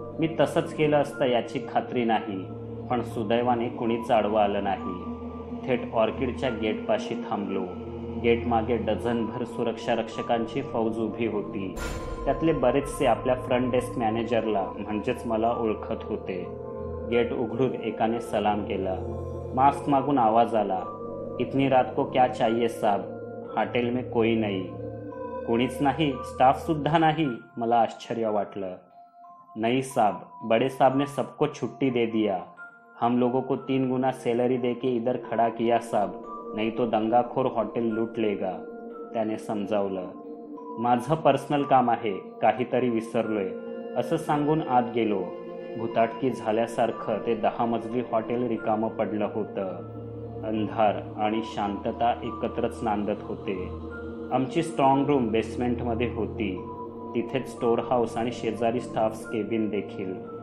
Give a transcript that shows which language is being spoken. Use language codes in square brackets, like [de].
[mr] मी तसंच केलं असतं याची खात्री नाही, पण सुदैवाने कुणीच आडवं आलं नाही. थेट ऑर्किडच्या गेटपाशी थांबलो. गेट मागे डझनभर सुरक्षा रक्षकांची फौज उभी होती. त्यातले बरेचसे आपल्या फ्रंट डेस्क मॅनेजरला म्हणजेच मला ओळखत होते. गेट उघडून एकाने सलाम केला. मास्क मागून आवाज आला, [hi] इतनी रात को क्या चाहिए साहब, हॉटेल में कोई नहीं. [mr] कोणीच नाही, स्टाफ सुद्धा नाही. मला आश्चर्य वाटलं. [hi] नहीं साहब, बड़े साहब ने सबको छुट्टी दे दिया. हम लोगों को 3 गुना सैलरी देके इधर खड़ा किया साहब, नहीं तो दंगाखोर हॉटेल लूट लेगा. [mr] त्याने समजावलं. माझं पर्सनल काम आहे, काहीतरी विसरलोय असं सांगून आत गेलो. भुताटकी झाल्यासारखं ते 10 मजली हॉटेल रिकामं पडलं होतं. अंधार आणि शांतता एकत्रच नांदत होते. आमची स्ट्रॉंग रूम बेसमेंटमध्ये होती. तिथेच स्टोअर हाऊस आणि शेजारी स्टाफ्स केबिन देखील.